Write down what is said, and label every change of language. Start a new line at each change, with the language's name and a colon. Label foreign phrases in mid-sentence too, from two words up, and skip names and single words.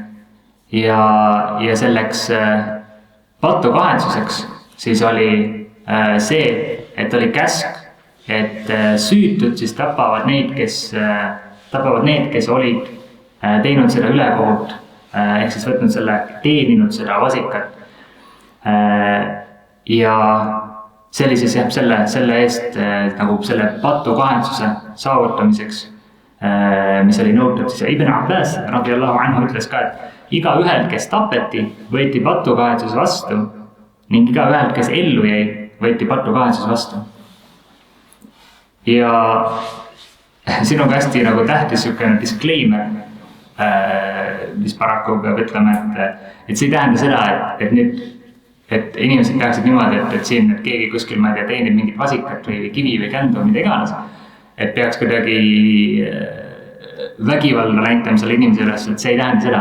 Estonian: Ja selleks patukahetsuseks siis oli see, et oli käsk, et süütud siis tapavad need, kes olid teinud seda ülekohut. Ehk siis võtnud teeninud seda vasikat. Ja see oli siis selle eest nagu selle patukahetsuse saavutamiseks, mis oli nõutud siis. Ibn Abbas
Arabic: رضي الله عنه
Estonian: ütles ka, et igaühelt, kes tapeti, võeti patukahetsuse vastu ning igaühelt, kes ellu jäi, võeti patukahetsuse vastu. Ja siin on ka hästi nagu tähtis sükene disclaimer, mis paraku peab ütlema, et see ei tähenda seda, et inimesed peaksid niimoodi, et siin et keegi kuskil, ma ei tea, teenib mingit vasikat või kivi või kändu või mida iganes, et peaks kuidagi vägivalda näitama selle inimese üles, et see ei tähenda seda.